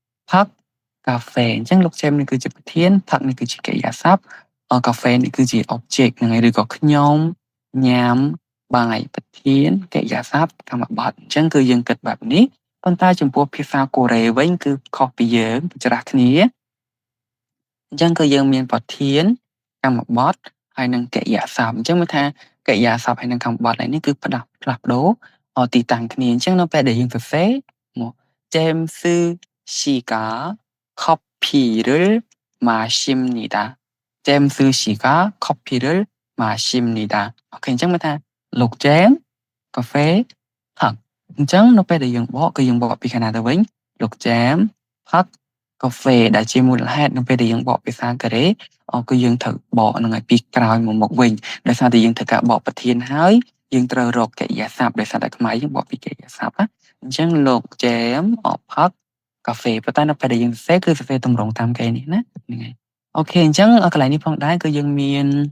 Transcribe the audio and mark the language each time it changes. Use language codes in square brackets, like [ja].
[km] ផឹកកាហ្វេអញ្ចឹងលោកចែមនេះគឺជាប្រធានផឹកនេះគឺជាកិរិយាសព្ទកាហ្វេនេះគឺជា object ហ្នឹងហើយឬក៏ខ្ញុំញ៉ាំបាយប្រធានកិរិយាសព្ទកម្មបត្តិអញ្ចឹងគឺយើងគិតបែបនេះប៉ុន្តែចំពោះភាសាកូរ៉េវិញគឺខុសពីយើងច្រាស់គ្នាអញ្ចឹងគឺយើងមានប្រធានកម្មបត្តិហើយនិងកិរិយាសព្ទអញ្ចឹងមានថាកិរិយាសព្ទហើយនិងកម្មបត្តិនេះគឺផ្លាស់ប្ដូរទីតាំងគ្នាអញ្ចឹងនៅពេលដែលយើងសរសេរមក [ko] 제임스 씨가 커피를 마십니다. 제임스 씨가 커피를 마십니다. [km] OK អញ្ចឹងមានថាលោក James កាហ្វេផឹកអញ្ចឹងនៅពេលដែលយើងបកគឺយើងបកពីខាងណាទៅវិញ លោក James ផឹកកាហ្វេដែលជាមូលហេតុនៅពេលដែលយើងបកភាសាកូរ៉េគឺយើងត្រូវបកហ្នឹងឲ្យពីក្រោយមកវិញដោយសារតែយើងត្រូវការបកប្រធានហើយយើងត្រូវរកកិរិយាសព្ទដោយសារតែខ្មែរយើងបកពីកិរិយាសព្ទណាអញ្ចឹងលោក James ផឹកកាហ្វេប៉ុន្តែនៅពេលដែលយើងសរសេរគឺសរសេរទម្រង់តាមគេនេះណាហ្នឹងហើយអូខេអញ្ចឹងកន្លែងនេះផងដែរគឺយើងមាន